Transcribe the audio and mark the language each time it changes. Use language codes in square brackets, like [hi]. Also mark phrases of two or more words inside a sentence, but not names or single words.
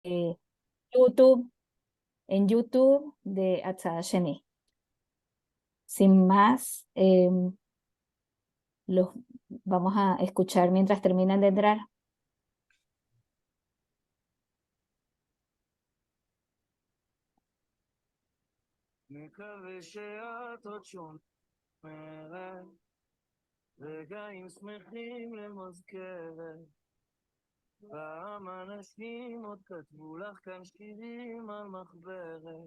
[es] YouTube, en YouTube de Atzad Sheni. Sin más, los vamos a escuchar mientras terminan de entrar. [he] מקווה שאת עוד שומרת, רגעים שמחים למזכרת. פעם אנשים עוד כתבו לך כאן שירים על מחברת.